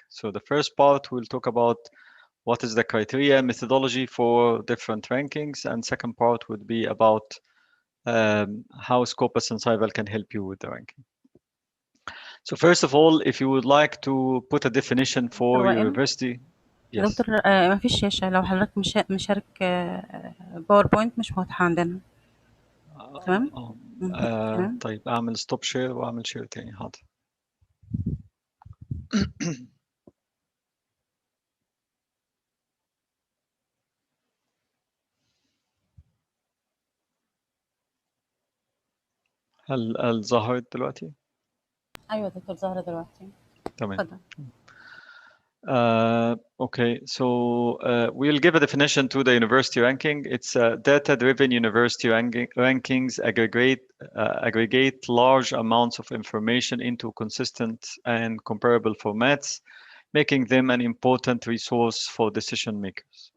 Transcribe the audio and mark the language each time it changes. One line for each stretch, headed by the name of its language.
English: So the first part, we'll talk about what is the criteria methodology for different rankings, and second part would be about how Scopus and Cyval can help you with the ranking. So first of all, if you would like to put a definition for
Arabic: وائل
English: university,
Arabic: يا
English: yes.
Arabic: دكتور ما فيش شاشة لو حضرتك مشارك باوربوينت مش واضحة عندنا تمام تمام طيب اعمل
English: stop share
Arabic: واعمل
English: share
Arabic: تاني، حاضر. هل ظهرت دلوقتي؟ أيوة دكتور ظاهرة دلوقتي تمام. اتفضل.
English: Okay, so we'll give a definition to the university ranking. It's data-driven university rankings aggregate large amounts of information into consistent and comparable formats, making them an important resource for decision makers.